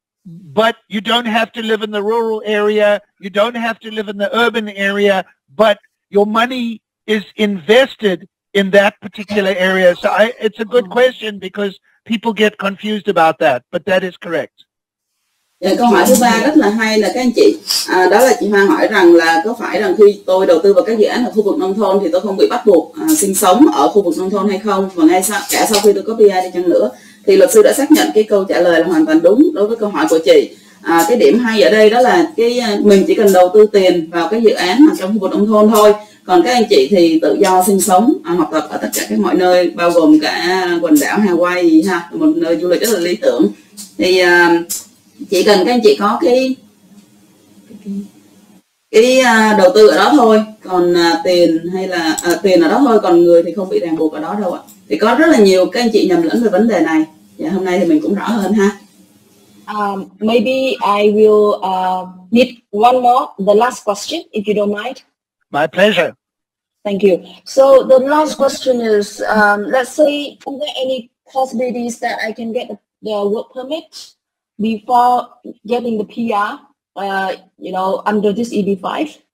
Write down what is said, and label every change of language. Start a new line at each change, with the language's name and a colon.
English: But you don't have to live in the rural area. You don't have to live in the urban area, but your money is invested in that particular area. So it's a good question, because people get confused about that, but that is correct.
Vietnamese: Dạ, câu hỏi thứ ba rất là hay là các anh chị, đó là chị Hoa hỏi rằng là có phải rằng khi tôi đầu tư vào các dự án ở khu vực nông thôn thì tôi không bị bắt buộc sinh sống ở khu vực nông thôn hay không, và ngay cả sau khi tôi có PR đi chăng nữa. Thì luật sư đã xác nhận cái câu trả lời là hoàn toàn đúng đối với câu hỏi của chị. Cái điểm hay ở đây đó là mình chỉ cần đầu tư tiền vào cái dự án ở trong khu vực nông thôn thôi, còn các anh chị thì tự do sinh sống học tập ở tất cả các mọi nơi, bao gồm cả quần đảo Hawaii gì ha, một nơi du lịch rất là lý tưởng. Thì chỉ cần các anh chị có cái đầu tư ở đó thôi, còn tiền hay là tiền ở đó thôi, còn người thì không bị ràng buộc ở đó đâu ạ. Thì có rất là nhiều các anh chị nhầm lẫn về vấn đề này. Dạ, hôm nay thì mình cũng rõ hơn ha.
English: Maybe I will need one more, the last question, if you don't mind. My pleasure. Thank you. So the last question is, let's say, are there any possibilities that I can get the work permit before getting the PR, under this EB5?